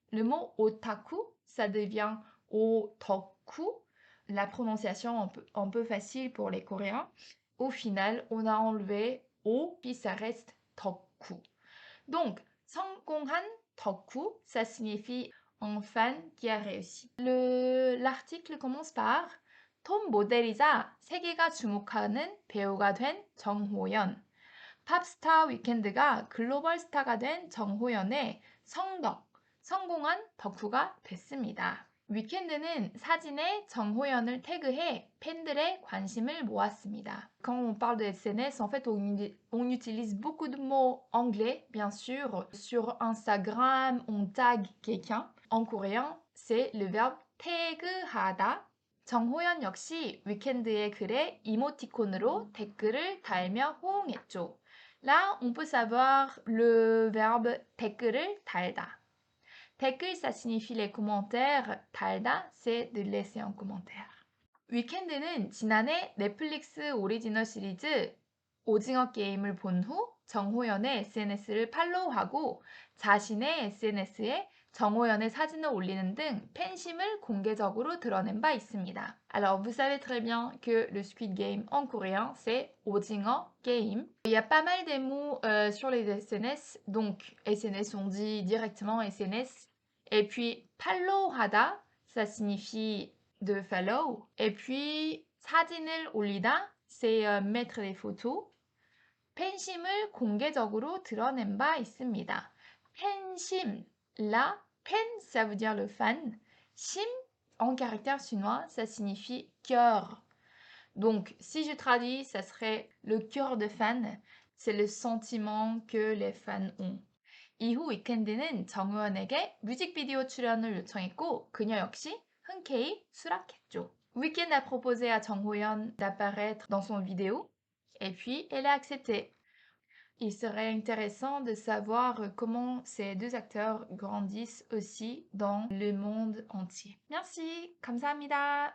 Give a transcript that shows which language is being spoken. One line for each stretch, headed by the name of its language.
French: Le mot otaku, ça devient otoku, la prononciation un peu facile pour les Coréens. Au final, on a enlevé o, puis ça reste toku. Donc, 성공한 덕후, ça signifie un fan qui a réussi. L'article commence par
Korean: 톱 모델이자 세계가 주목하는 배우가 된 정호연. 팝스타 위켄드가 글로벌 스타가 된 정호연의 성공한 덕후가 됐습니다. 위켄드는 사진에 정호연을 태그해 팬들의 관심을 모았습니다.
French: Quand on parle de SNS, en fait, on utilise beaucoup de mots anglais, bien sûr. Sur Instagram, on tag quelqu'un. En coréen, c'est le verbe 태그하다.
Korean: 정호연 역시 위켄드의 글에 이모티콘으로 댓글을 달며 호응했죠.
French: Là, on peut savoir le verbe
Korean: 댓글을 달다.
French: 댓글, ça signifie les commentaires. 달다, c'est de laisser un commentaire.
Korean: 위켄드는 지난해 넷플릭스 오리지널 시리즈 오징어 게임을 본 후 정호연의 SNS를 팔로우하고 자신의 SNS에 정호연의 사진을 올리는 등 팬심을 공개적으로 드러낸 바 있습니다.
French: Alors, vous savez très bien que le Squid Game en coréen, c'est 오징어 게임. Il y a pas mal de mots sur les SNS, donc SNS, on dit directement SNS. Et puis, 팔로우하다, ça signifie de follow. Et puis,
Korean: 사진을 올리다,
French: c'est mettre des photos.
Korean: 팬심을 공개적으로 드러낸 바 있습니다.
French: 팬심, la 팬, ça veut dire le fan. Sim, en caractère chinois, ça signifie cœur. Donc, si je traduis, ça serait le cœur de fan. C'est le sentiment que les fans ont.
Korean: 이후 위켄드는 정우현에게 뮤직비디오 출연을 요청했고 그녀 역시 흔쾌히 수락했죠.
French: Weeknd a proposé à Jongho-yeon d'apparaître dans son vidéo et puis elle a accepté. Il serait intéressant de savoir comment ces deux acteurs grandissent aussi dans le monde entier. Merci,
Korean: 감사합니다.